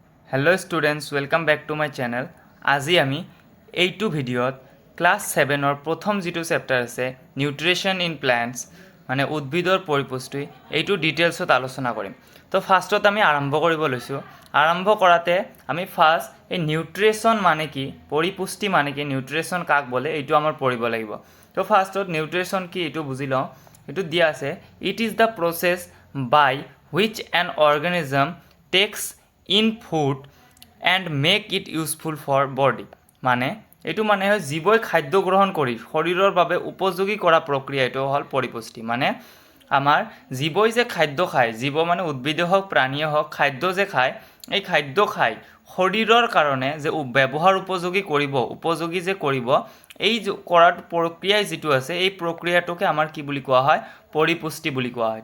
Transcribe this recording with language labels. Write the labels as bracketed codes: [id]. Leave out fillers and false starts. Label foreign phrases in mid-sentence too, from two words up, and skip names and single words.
[en] Hello students welcome back to my channel. [as] আজি আমি এইটো ভিডিঅ'ত ক্লাছ 7ৰ প্ৰথম যিটো চেপ্টাৰ আছে [en] nutrition in plants [as] মানে উদ্ভিদৰ পৰিপুষ্টি এইটো ডিটেইলছত আলোচনা কৰিম। তো ফাৰ্ষ্টত আমি আৰম্ভ কৰিব লৈছোঁ। আৰম্ভ কৰাতে আমি ফাৰ্ষ্ট এই নিউট্ৰিশ্যন মানে কি, পৰিপুষ্টি মানে কি, নিউট্ৰিশ্যন কাক বোলে এইটো আমাৰ পঢ়িব লাগিব। তো ফাৰ্ষ্টত নিউট্ৰিশ্যন কি এইটো বুজি লওঁ। এইটো দিয়া আছে [en] It is the process by which an organism takes in food and make it useful for body. [as] মানে এইটো মানে হয় জীৱই খাদ্য গ্ৰহণ কৰি শৰীৰৰ বাবে উপযোগী কৰা প্ৰক্ৰিয়া, এইটো হ'ল পৰিপুষ্টি। মানে আমাৰ জীৱই যে খাদ্য খায়, জীৱ মানে উদ্ভিদে হওক প্ৰাণীয়ে হওক, খাদ্য যে খায়, এই খাদ্য খাই শৰীৰৰ কাৰণে যে ব্যৱহাৰ উপযোগী যে কৰিব, এই কৰাৰ প্ৰক্ৰিয়াই যিটো আছে এই প্ৰক্ৰিয়াটোকে আমাৰ কি বুলি কোৱা হয়, পৰিপুষ্টি বুলি কোৱা হয়।